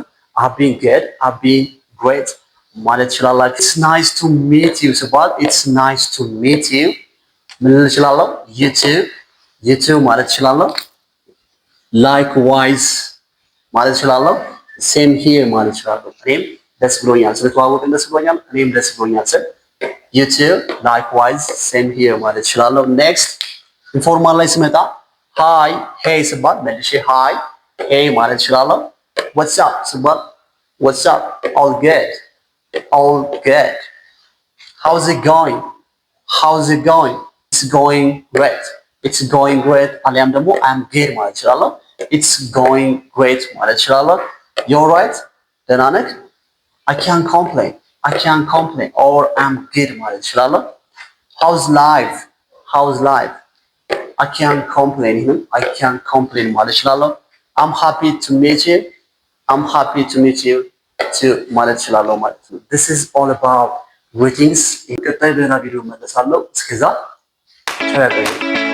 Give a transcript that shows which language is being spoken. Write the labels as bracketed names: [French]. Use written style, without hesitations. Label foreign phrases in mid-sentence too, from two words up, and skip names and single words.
[English] I have been good I have been great [Amharic] ማለት ትችላላችሁ። [English] it's nice to meet you ሲባል it's nice to meet you [Amharic] ምን ልል እችላለሁ? [English] you too [Amharic] ማለት እችላለሁ። ላይክዋይዝ ማለት እችላለሁ። [English] same here [Amharic] ማለት እችላለሁ። እኔም ደስ ብሎኛል ስለተዋወቅን ደስ ብሎኛል፣ እኔም ደስ ብሎኛል ስል [English] you too likewise same here [Amharic] ማለት እችላለሁ። [English] next informal [Amharic] ላይ ስመጣ [English] hi hey [Amharic] ስባል መልሼ [English] hi hey [Amharic] ማለት እችላለሁ። [English] what's up [Amharic] ስባል [English] what's up all good how's it going it's going great [Amharic] አሊያም ደግሞ [English] I'm good [Amharic] ማለት እችላለሁ። [English] it's going great [Amharic] ማለት እችላለሁ። [English] you're right [Amharic] ደህና ነህ [English] I can't complain or I'm good [Amharic] ማለት እችላለሁ። [English] how's life I can't complain [Amharic] ማለት እችላለሁ። [English] I'm happy to meet you too [Amharic] ማለት እችላለሁ ማለት ነው። [English] this is all about greetings። [Amharic] ቀጣይ በሌላ ቪዲዮ መለሳለሁ። እስከዛ